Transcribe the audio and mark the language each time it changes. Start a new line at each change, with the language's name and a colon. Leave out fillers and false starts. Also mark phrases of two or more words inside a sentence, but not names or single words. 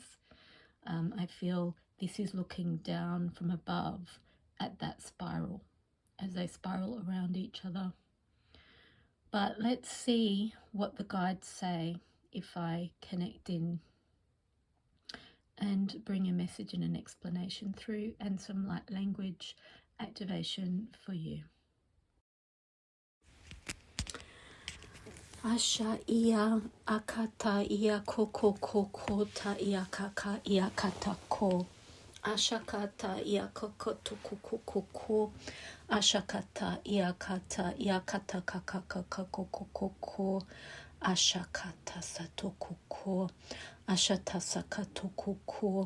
English: I feel this is looking down from above at that spiral as they spiral around each other. But let's see what the guides say if I connect in and bring a message and an explanation through, and some light language activation for you. Asha ia akata ia koko koko ta ia kaka ia kata ko. Ashakata ia koko koko koko. Ashakata ia kata kaka kaka koko koko. Ashakata satoko. Ashata sakato ko.